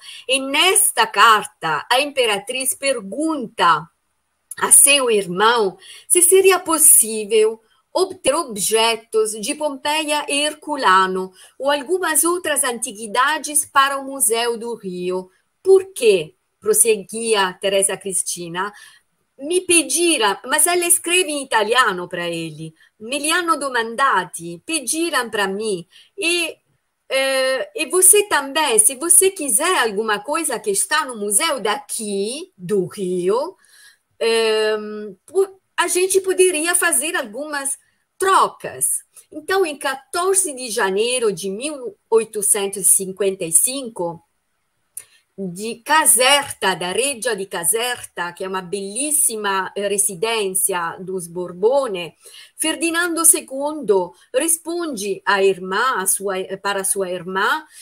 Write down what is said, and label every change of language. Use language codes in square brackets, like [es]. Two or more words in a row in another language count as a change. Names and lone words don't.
[pt] E nesta carta, a imperatriz pergunta a seu irmão se seria possível obter objetos de Pompeia e Herculano ou algumas outras antiguidades para o Museu do Rio. Por quê? Prosseguia Teresa Cristina. Mi pediram, mas ela escreve em italiano para ele, [it] me li hanno domandati, [pt] pediram para mim, e você também, se você quiser alguma coisa que está no museu daqui, do Rio, a gente poderia fazer algumas trocas. Então, em 14 de janeiro de 1855, de Caserta, da Reggia di Caserta, que é uma belíssima residência dos Borbone, Ferdinando II responde à irmã, para sua irmã,